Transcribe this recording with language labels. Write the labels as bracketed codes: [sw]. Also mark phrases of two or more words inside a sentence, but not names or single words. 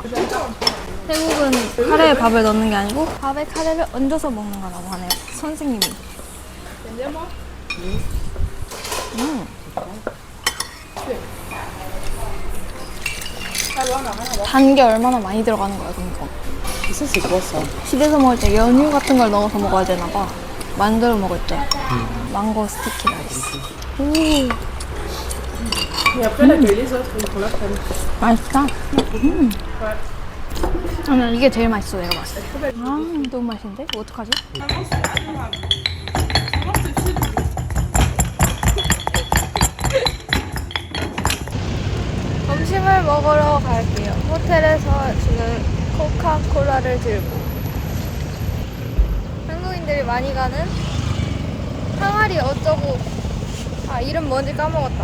[ko] 태국은 카레에 밥을 넣는 게 아니고 밥에 카레를 얹어서 먹는 거라고 하네요. 선생님이. 단 게 얼마나 많이 들어가는 거야, 그럼 이거. [fr] Ça, c'est quoi ça? [ko] 집에서 먹을 때 연유 같은 걸 넣어서 먹어야 되나 봐. 만두를 먹을 때. 망고 스티키 라이스. 오. [fr] Et après, la griller, ça, c'est pour la crème. [ko] 맛있다. 저는 이게 제일 맛있어, 내가 봤을 때. 아, 너무 맛있는데? 이거 어떡하지? 점심을 먹으러 갈게요. 호텔에서 지금 코카콜라를 들고 한국인들이 많이 가는 항아리 어쩌고 이름 뭔지 까먹었다.